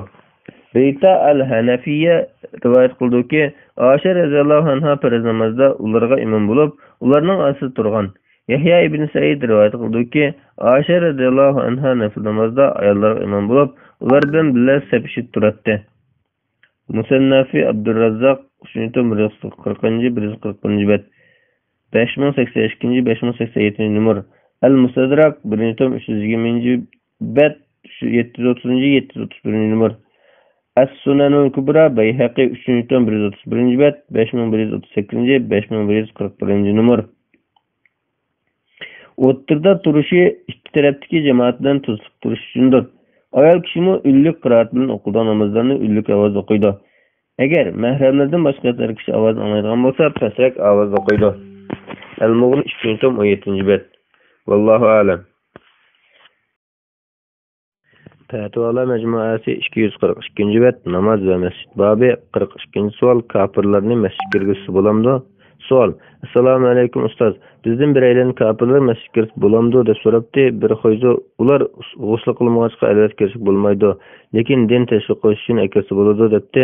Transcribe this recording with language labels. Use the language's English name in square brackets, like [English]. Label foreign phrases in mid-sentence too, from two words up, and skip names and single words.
[Uzbek] Rita al-Hanafiya rivoyat qildi-ki, Aisha [Arabic] رضي الله عنها [Uzbek] farz namozda ularga imom bo'lib, ularning asli turgan. Yahya ibn Said rivoyat qildi-ki, Aisha [Arabic] رضي الله عنها [Uzbek] nafil namozda ayollarga imom bo'lib, ular bilan birga sepishib turadi. Musannafi Abdurrazzaq 340-140-bet 5082-5087 numar. Al-Mustadrak 320-bet 730-731 numar. As-Sunanul Kubra Bayhaqi 3-131-bet 5138-5141 numar. O'ttirda turishi ikki tarafdagi jamoatdan to'sib turish uchundir. Ayol kishimi ullik qiroat bilan o'qigan namozlarni ullik ovoz o'qiydi. Agar mahramlardan boshqa bir kishi ovoz anglaydigan bo'lsa, pastroq ovoz o'qiydi. Al-Mughni 3-17-bet. [Arabic] والله أعلم. [Uzbek] Fatvalar Mecmuasi 242-bet namoz va masjid bobi 42-savol. Kafirlarni masjidga kirgizsa bo'lamdi? Savol: [Arabic] السلام عليكم [Uzbek] ustoz. Bizden bireylerin kafirlar masjidga kirib bo'lamdi deb so'rabdi. Bir xo'ja ular g'usl qilmag'achqa albatta kirishib bo'lmaydi, lekin din tashviq qilish uchun akasi bo'ladi debdi.